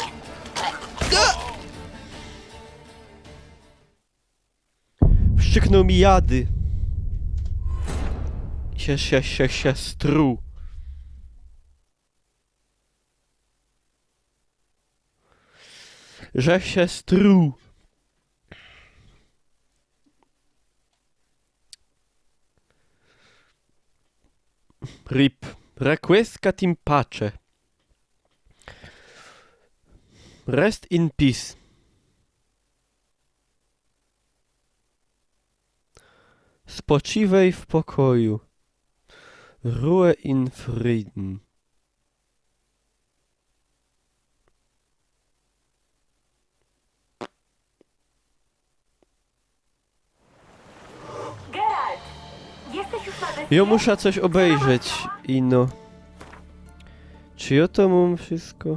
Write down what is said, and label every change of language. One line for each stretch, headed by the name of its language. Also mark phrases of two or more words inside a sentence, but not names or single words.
Polish: Wstrzyknął mi jady. Się struł. Że się struł.
English: RIP.
Latin: Requiescat in pace.
English: Rest in peace.
Polish: Spoczywaj w pokoju.
German: Ruhe in Frieden.
Polish: Geralt! Jesteś już na wyspie? Ja muszę coś obejrzeć, Ino. Czy ja to mam wszystko?